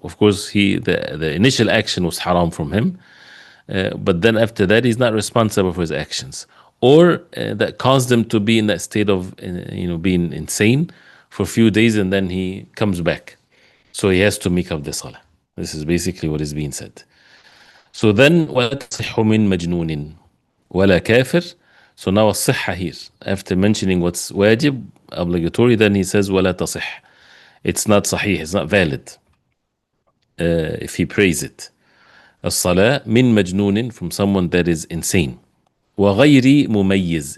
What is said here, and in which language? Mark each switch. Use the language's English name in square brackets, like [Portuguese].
[English] Of course, the initial action was haram from him, but then after that, he's not responsible for his actions. Or that caused him to be in that state of, being insane for a few days, and then he comes back. So he has to make up the salah. This is basically what is being said. So then, [Arabic] وَلَا تَصِحُّ مِن مَجْنُونٍ وَلَا كَافِرٍ. [English] So now الصحة here, after mentioning what's wajib, obligatory, then he says [Arabic] وَلَا تَصِحْ. [English] It's not sahih, it's not valid if he prays it. [Arabic] الصلاة من مجنون, [English] from someone that is insane. [Arabic] وغير مميز.